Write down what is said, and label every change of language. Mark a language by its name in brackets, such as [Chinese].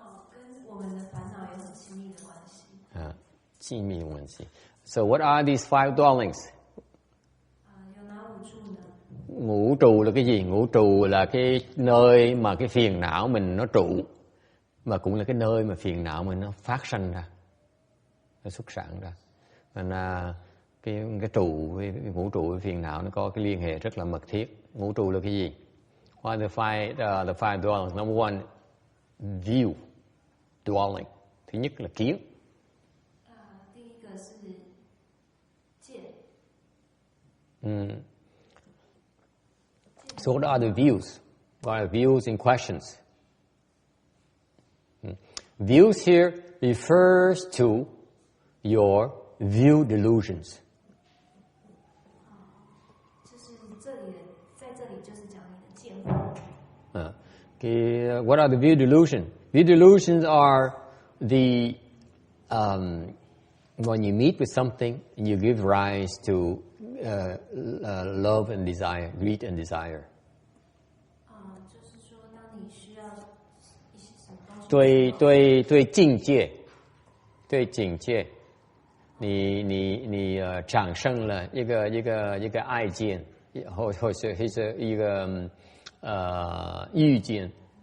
[Chinese] 跟我们的烦恼有很亲密的关系。静谧关系。 [English] So what are these 5 dwellings? [Chinese] 有哪5處呢？ [Vietnamese] Ngũ trụ là cái gì? Ngũ trụ là cái nơi mà cái phiền não mình nó trụ, mà cũng là cái nơi mà phiền não mình nó phát sanh ra, nó xuất sản ra. Nên là cái ngũ trụ với phiền não nó có cái liên hệ rất là mật thiết. Ngũ trụ là cái gì? [English] What are the five dwellings? Number one, view dwelling. [Vietnamese] Thứ nhất là kiến. [Chinese] 第一个是见。 [English] So what are the views? What are the views in questions? Views here refers to your view delusions. [Chinese] 就是这里，在这里就是讲你的见惑。 [English] Okay, what are the view delusions? View delusions are the when you meet with something and you give rise to love and desire, greed and desire. [Chinese] 就是说，当你需要一些什么东西，对境界，对境界，你产生了一个爱见，或是一个欲见。